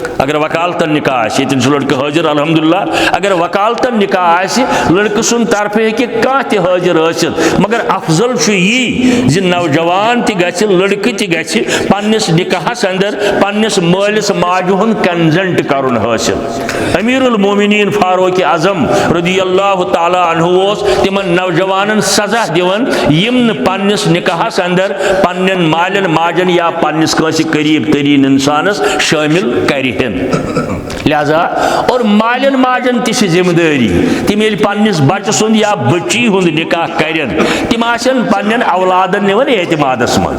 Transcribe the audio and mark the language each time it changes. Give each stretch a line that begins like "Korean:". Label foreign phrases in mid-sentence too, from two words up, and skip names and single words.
Kashmiri: اگر وکالتن نکاح آسہِ، ییٚتٮ۪ن چھُ لڑکہٕ حٲضِر الحمدللہ. اگر وکالتن نکاح آسہِ لڑکہٕ سُنٛد طرفہٕ ہیٚکہِ کانٛہہ تہِ حٲضِر ٲسِتھ. مگر افضل چھُ یی زِ نوجوان تہِ گژھِ، لڑکہٕ تہِ گژھِ پننِس نکاحس اندر پننِس مٲلِس ماجہِ ہُنٛد کنزنٹ کرُن حٲصِل. امیر المومنین فاروق اعظم
Arabic: رضی اللہ تعالیٰ عنہ
Kashmiri: اوس تمن نوجوانن سزا دِوان یِم نہٕ پننِس نکاحس اندر پننٮ۪ن مالٮ۪ن ماجن یا پننِس کٲنٛسہِ قریٖب تریٖن انسانس شٲمِل کرِہن. لہذا اور مالٮ۪ن ماجن تہِ چھِ ذمہٕ دٲری تِم ییٚلہِ پننِس بچہٕ سُنٛد یا بچی ہُنٛد نکاح کرن تِم آسن پننٮ۪ن اولادن نِوان اعتمادس منٛز.